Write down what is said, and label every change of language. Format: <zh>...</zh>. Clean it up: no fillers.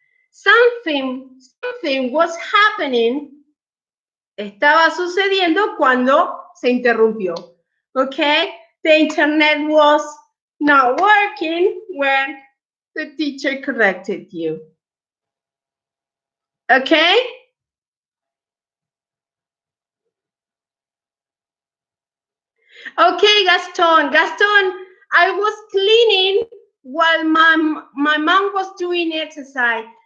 <en>Something was happening.</en> <es>Estaba sucediendo cuando se interrumpió.</es> <en>Okay? The internet was not working when the teacher corrected you. Okay? Okay, Gaston. Gaston, I was cleaning while my mom was doing exercise.</en>